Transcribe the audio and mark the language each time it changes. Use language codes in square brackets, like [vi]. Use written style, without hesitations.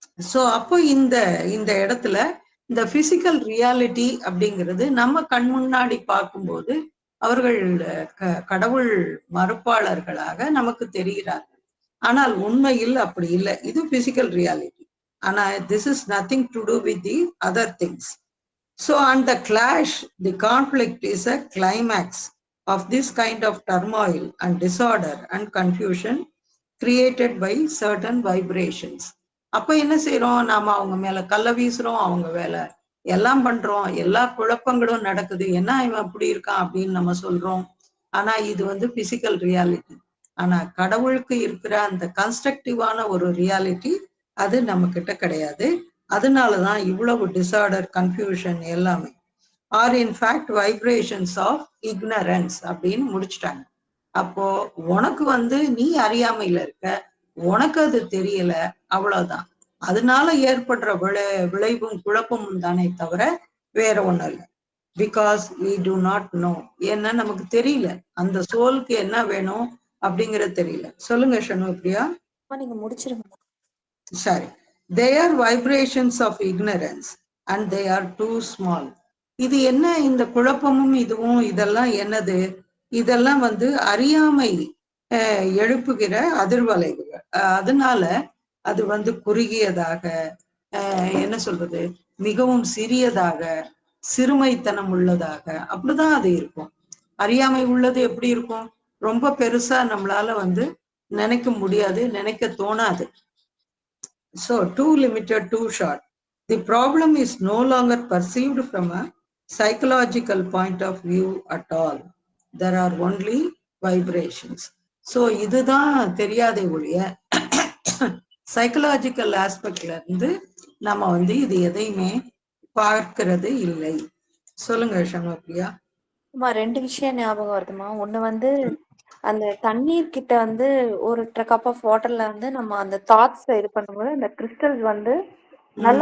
[ta] So அப்போ இந்த இந்த இடத்துல இந்த பிசிக்கல் ரியாலிட்டி அப்படிங்கிறது நம்ம கண் முன்னாடி பார்க்கும்போது அவர்கள் கடவுள் மறுப்பாளர்களாக நமக்கு தெரிகிறார்கள். ஆனால் உண்மையில் அப்படி இல்லை, இது பிசிக்கல் ரியாலிட்டி. [en] ஆனா this is nothing to do with the other things. So on the clash, the conflict is a climax of this kind of turmoil and disorder and confusion created by certain vibrations. [ta] அப்ப என்ன செய்யறோம், நாம அவங்க மேல கல்ல வீசுறோம், அவங்க வேலை எல்லாம் பண்றோம், எல்லா குழப்பங்களும் நடக்குது, என்ன இவன் அப்படி இருக்கான் அப்படின்னு நம்ம சொல்றோம். ஆனா இது பிசிக்கல் ரியாலிட்டி. ஆனா கடவுளுக்கு இருக்கிற அந்த கன்ஸ்ட்ரக்டிவான ஒரு ரியாலிட்டி அது நம்ம கிட்ட கிடையாது. அதனாலதான் இவ்வளவு டிசார்டர், கன்ஃபியூஷன் எல்லாமே [en] are in fact vibrations of ignorance [ta] அப்படின்னு முடிச்சுட்டாங்க. அப்போ உனக்கு நீ அறியாமையில இருக்க, உனக்கு அது தெரியல, அவ்வளவுதான். அதனால ஏற்படுற விளைவும் குழப்பமும் தானே தவிர வேற ஒண்ணும் இல்லை. [en] Because we do not know. [ta] ஏன்னா நமக்கு தெரியல அந்த சோலுக்கு என்ன வேணும் அப்படிங்கிறது தெரியல. சொல்லுங்க ஷண்முகப்பிரியா. நீங்க முடிச்சிருங்க. சரி. [en] They are vibrations of ignorance and they are too small. [ta] இது என்ன, இந்த குழப்பமும் இதுவும் இதெல்லாம் என்னது, இதெல்லாம் அறியாமை எழுப்புகிற அதிர்வலைகள். அதனால அது குறுகியதாக, என்ன சொல்றது, மிகவும் சிறியதாக, சிறுமைத்தனம் உள்ளதாக, அப்படிதான் அது இருக்கும். அறியாமை உள்ளது எப்படி இருக்கும், ரொம்ப பெருசா நம்மளால நினைக்க முடியாது, நினைக்க தோணாது. [en] So too limited, too short. The problem is no longer perceived from a psychological point of view at all. There are only vibrations. [ta] So இதுதான் தெரியாத ஒழிய சைக்கலாஜிக்கல் ஆஸ்பெக்ட்ல இருந்து நம்ம இது எதையுமே பார்க்கிறது இல்லை. சொல்லுங்க சண்முகப்பிரியா. அம்மா 2 விஷயம் ஞாபகம் வருதுமா. ஒண்ணு வந்து அந்த தண்ணீர் கிட்ட வந்து ஒரு கப் ஆஃப் வாட்டர்ல வந்து நம்ம அந்த தாட்ஸ் இது பண்ணும்போது அந்த கிறிஸ்டல்ஸ் வந்து நல்ல